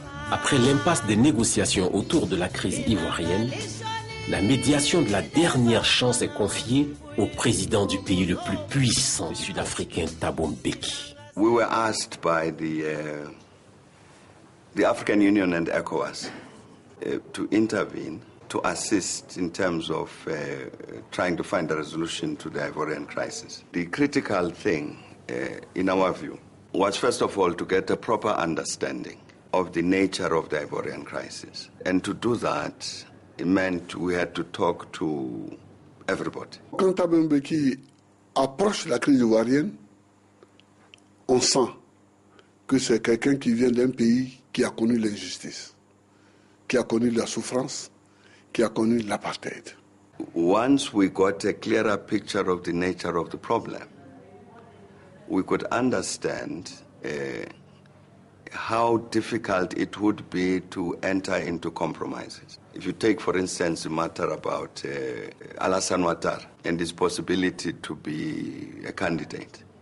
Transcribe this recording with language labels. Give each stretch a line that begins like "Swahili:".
French: Après l'impasse des négociations autour de la crise ivoirienne, la médiation de la dernière chance est confiée au président du pays le plus puissant sud-africain, Thabo Mbeki.
English: We were asked by the African Union and ECOWAS to intervene, to assist in terms of trying to find a resolution to the Ivorian crisis. The critical thing, in our view, was first of all to get a proper understanding of the nature of the Ivorian crisis. And to do that, it meant we had to talk to everybody.
French: Quand Thabo Mbeki approche la crise ivoirienne, on sent que c'est quelqu'un qui vient d'un pays qui a connu l'injustice, qui a connu la souffrance, qui a connu l'apartheid.
English: Once we got a clearer picture of the nature of the problem, we could understand how difficult it would be to enter into compromises. If you take, for instance, the matter about Alassane Ouattara and his possibility to be a candidate.